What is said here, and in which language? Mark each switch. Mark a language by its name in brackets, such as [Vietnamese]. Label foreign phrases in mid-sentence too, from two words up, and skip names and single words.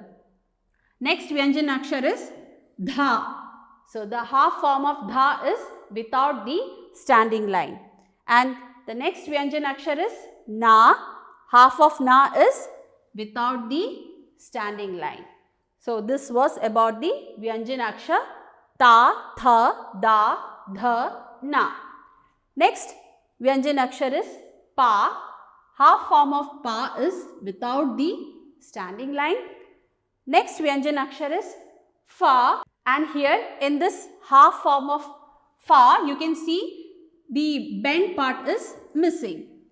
[English] Next Vyanjan akshar is dha. So the half form of dha is without the standing line. And the next Vyanjan akshar is na. Half of na is without the standing line. So this was about the Vyanjan akshar ta, tha, da, dha, na. Next Vyanjan akshar is pa. Half form of pa is without the standing line. Next Vyanjan akshar is fa, and here in this half form of fa you can see the bend part is missing.